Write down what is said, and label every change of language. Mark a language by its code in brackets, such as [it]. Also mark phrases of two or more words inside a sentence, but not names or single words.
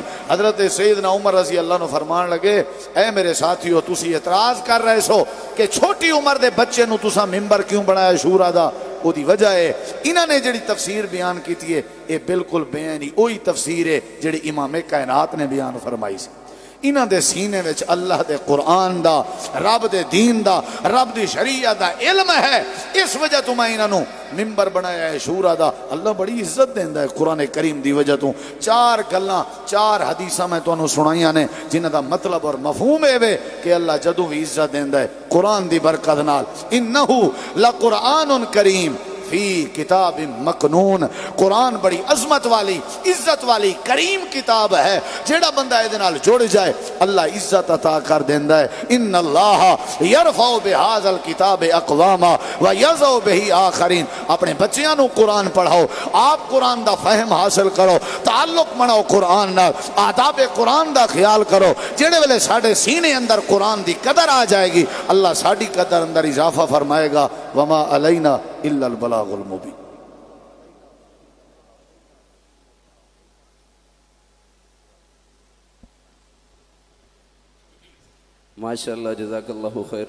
[pa] حضرت سیدنا عمر [ar] رضی اللہ عنہ [pa] فرمان لگے اے میرے ساتھیو تسی اعتراض کر رہے سو کہ چھوٹی عمر دے بچے نو تسا ممبر کیوں بنایا شورا دا؟ وہ دی وجہ ہے انہاں نے جڑی تفسیر بیان کیتی ہے یہ بالکل بیانی وہی تفسیر ہے جڑی امام کائنات نے بیان فرمائی سی۔ انہاں دے سینے وچ اللہ دے قرآن دا، رب دے دین دا، رب دی شریعت دا علم ہے، اس وجہ تو میں انہاں نو ممبر بنایا ہے شورا دا۔ اللہ بڑی عزت دیندا ہے قرآن کریم دی وجہ تو۔ 4 گلاں 4 حدیثاں میں تانوں سنائیاں نے جنہاں دا مطلب اور مفہوم اے وے کہ اللہ جدوں بھی عزت دیندا ہے قرآن دی برکت نال۔ [ar] انہو لقرآن کریم فی کتاب مکنون، [pa] قرآن بڑی عظمت والی، عزت والی، کریم کتاب ہے، جیڑا بندہ اے دے نال جڑ جائے اللہ عزت عطا کر دیندا ہے۔ [ar] ان اللہ یرفع بہذا الکتاب اقواما ویضع بہ آخرین۔ [pa] اپنے بچیاں نو قرآن پڑھاؤ، آپ قرآن دا فہم حاصل کرو، تعلق بناؤ قرآن نال، آداب قرآن دا خیال کرو۔ جیڑے ویلے ساڈے سینے اندر قرآن دی قدر آ جائے گی اللہ ساڈی قدر اندر اضافہ فرمائے گا۔ [ar] وما علینا الا البلاغ المبین۔ ماشاءاللہ، جزاک اللہ خیر۔